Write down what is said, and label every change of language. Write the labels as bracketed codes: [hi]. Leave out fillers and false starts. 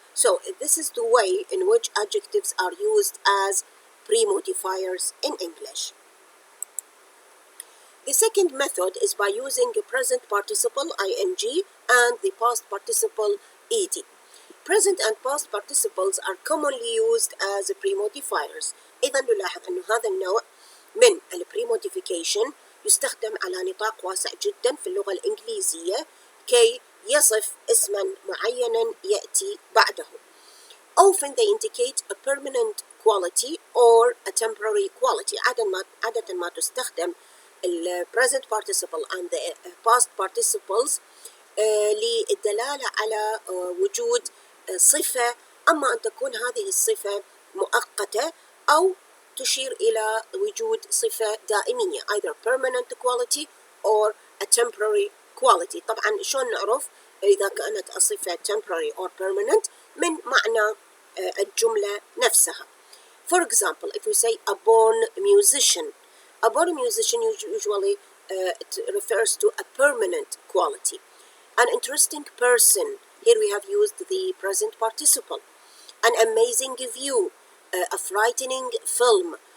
[en] So this is the way in which adjectives are used as pre-modifiers in English. The second method is by using the present participle ing and the past participle ed. Present and past participles are commonly used as pre-modifiers. [ar] إذا نلاحظ أن هذا النوع من pre-modification يستخدم على نطاق واسع جدا في اللغة الإنجليزية كي يصف اسما معينا يأتي بعده. [en] Often they indicate a permanent quality or a temporary quality. [ar] عادة ما تستخدم [en] present participle and the past participles [ar] للدلالة على وجود صفة، أما أن تكون هذه الصفة مؤقتة أو تشير إلى وجود صفة دائمية، [en] either permanent quality or a temporary quality. [ar] طبعا شلون نعرف إذا كانت الصفة [en] temporary or permanent؟ [ar] من معنى الجملة نفسها. [en] For example, if we say a born musician, a born musician usually it refers to a permanent quality. An interesting person, here we have used the present participle. An amazing view, a frightening film.